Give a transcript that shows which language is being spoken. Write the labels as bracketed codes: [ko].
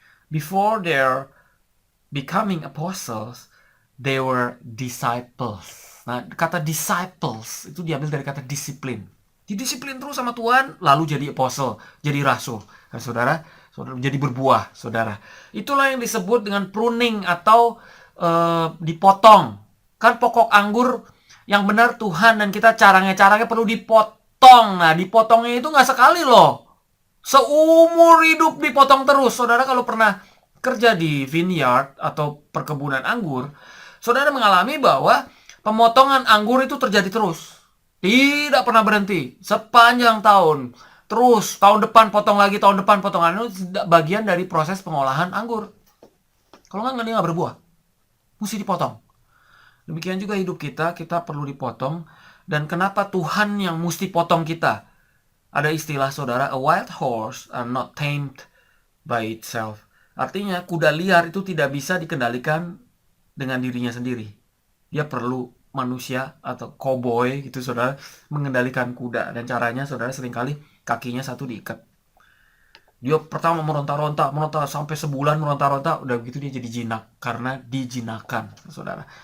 [en] Before they're becoming apostles, they were disciples. [id] Nah, kata disciples itu diambil dari kata disiplin. Didisiplin terus sama Tuhan, lalu jadi apostle, jadi rasul. Nah, saudara jadi berbuah, saudara. Itulah yang disebut dengan pruning atau dipotong. Kan pokok anggur yang benar Tuhan dan kita caranya perlu dipotong. Nah, dipotongnya itu nggak sekali loh. Seumur hidup dipotong terus. Saudara kalau pernah kerja di vineyard atau perkebunan anggur, saudara mengalami bahwa pemotongan anggur itu terjadi terus. Tidak pernah berhenti. Sepanjang tahun. Terus tahun depan potong lagi, tahun depan potongan. Itu bagian dari proses pengolahan anggur. Kalau nggak, dia nggak berbuah. Mesti dipotong. Demikian juga hidup kita perlu dipotong. Dan kenapa Tuhan yang mesti potong kita? Ada istilah saudara, [en] a wild horse are not tamed by itself. [id] Artinya kuda liar itu tidak bisa dikendalikan dengan dirinya sendiri. Dia perlu manusia atau cowboy gitu saudara mengendalikan kuda. Dan caranya saudara seringkali kakinya satu diikat. Dia pertama meronta-ronta sampai sebulan meronta-ronta, udah begitu dia jadi jinak karena dijinakan saudara.